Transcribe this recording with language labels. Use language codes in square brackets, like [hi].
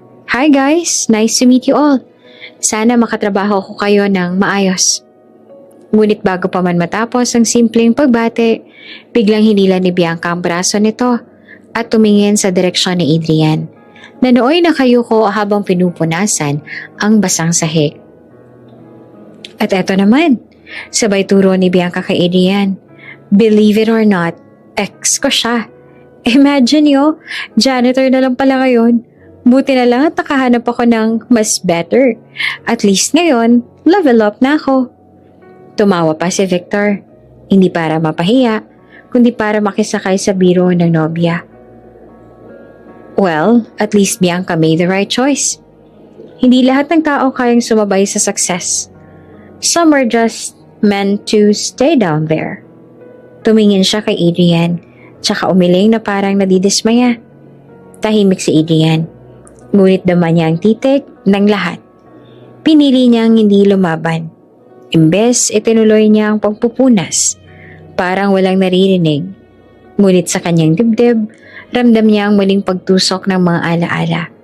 [en] Hi guys, nice to meet you all. [tl] Sana makatrabaho ko kayo ng maayos. Ngunit bago pa man matapos ang simpleng pagbate, biglang hinila ni Bianca ang braso nito at tumingin sa direksyon ni Adrian. Nanooy na kayo ko habang pinupunasan ang basang sahig. At eto naman, sabay turo ni Bianca kay Adrian. [en] Believe it or not, [tl] ex ko siya. Imagine nyo, janitor na lang pala ngayon. Buti na lang at nakahanap ako ng mas better. At least ngayon, level up na ako. Tumawa pa si Victor. Hindi para mapahiya, kundi para makisakay sa biro ng nobya. [en] Well, at least Bianca made the right choice. [tl] Hindi lahat ng tao kayang sumabay sa success. [en] Some are just meant to stay down there. [tl] Tumingin siya kay Adrian, tsaka umiling na parang nadidismaya. Tahimik si Adrian, ngunit dama niya ang titik ng lahat. Pinili niyang hindi lumaban. Imbes, itinuloy niya ang pagpupunas. Parang walang naririnig. Ngunit sa kanyang dibdib, ramdam niya ang muling pagtusok ng mga alaala.